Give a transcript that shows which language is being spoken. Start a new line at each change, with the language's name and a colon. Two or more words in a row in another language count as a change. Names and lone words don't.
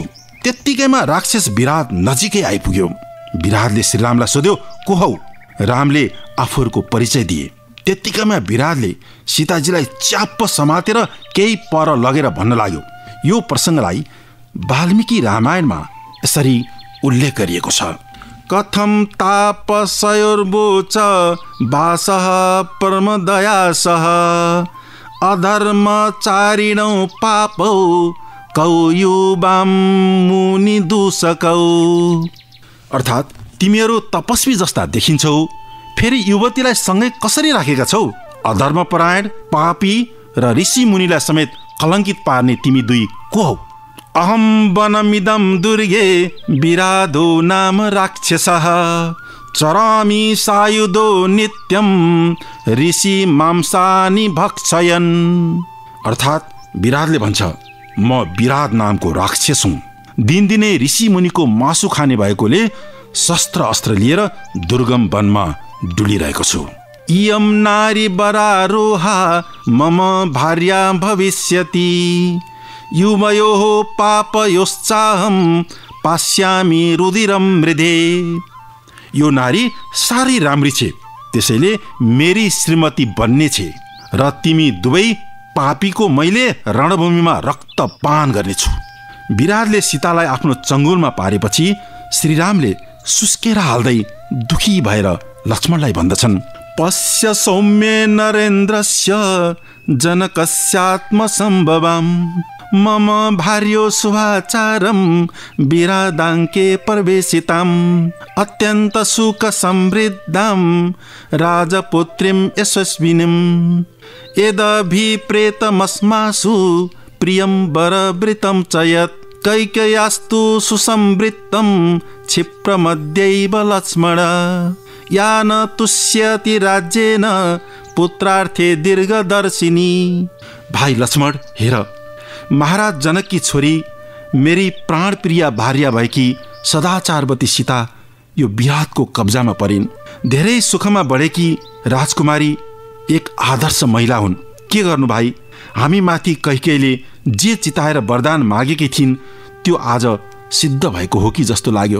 Nepali: त्यत्तिकैमा राक्षस विराट नजिकै आइपुग्यो। विराटले श्रीरामलाई सोध्यो, को हौ? रामले आफूहरूको परिचय दिए। त्यत्तिकैमा विराटले सीताजीलाई च्याप्प समातेर केही पर लगेर भन्न लाग्यो। यो प्रसङ्गलाई वाल्मीकि रामायणमा यसरी उल्लेख गरिएको छ,
Sanskrit: कथम तापसयोर्वोच वासः परमदयासः अधर्मचारिणौ पापौ कौ युवां मुनि दूषकौ।
Nepali: अर्थात् तिमीहरू तपस्वी जस्ता देखिन्छौ, फेरि युवतीलाई सँगै कसरी राखेका छौ? अधर्मपरायण, पापी र ऋषि मुनिलाई समेत कलङ्कित पार्ने तिमी दुई को हौ?
Sanskrit: अहम वनमिदं दुर्गे विराधो नाम राक्षसः चरामि सायुधो नित्यं ऋषि मांसानि भक्षयन्।
Nepali: अर्थात् विराटले भन्छ, म विराट नामको राक्षस हुँ। दिनदिनै ऋषि मुनिको मासु खाने भएकोले शस्त्र अस्त्र लिएर दुर्गम वनमा डुलिरहेको छु।
Sanskrit: इयं नारी वरारोहा मम भार्या भविष्यति युवयोः पापयोश्चाहं पास्यामि रुधिरं मृधे।
Nepali: यो नारी साह्रै राम्री छे, त्यसैले मेरी श्रीमती बन्ने छे र तिमी दुवै पापीको मैले रणभूमिमा रक्तपान गर्नेछु। विराटले सीतालाई आफ्नो चङ्गुलमा पारेपछि श्रीरामले सुस्केर हाल्दै दुखी भएर लक्ष्मणलाई भन्दछन्,
Sanskrit: पश्य सौम्ये नरेन्द्रस्य जनकस्यात्मसम्भवं मम भार्यो शुभाचारं विरादाङ्के प्रवेशिताम् अत्यन्त सुख समृद्धां राजपुत्रीं यशस्विनीं यदभिप्रेतमस्मासु प्रियं वरवृतं च यत् कैकेयास्तु सुसंवृत्तं क्षिप्रमध्यैव लक्ष्मण या न तुष्यति राज्येन पुत्रार्थे दीर्घदर्शिनी।
Nepali: भाइ लक्ष्मण, हेर, महाराज जनक की छोरी मेरी प्राणप्रिया भार्या भएकी सदाचारवती सीता यो विराटको कब्जामा परिन्। धेरै सुखमा बढेकी राजकुमारी एक आदर्श महिला हुन्। के गर्नु भाइ, हामी माथि कैकेयीले जे चिताएर वरदान मागेकी थिइन् त्यो आज सिद्ध भएको हो कि जस्तो लाग्यो।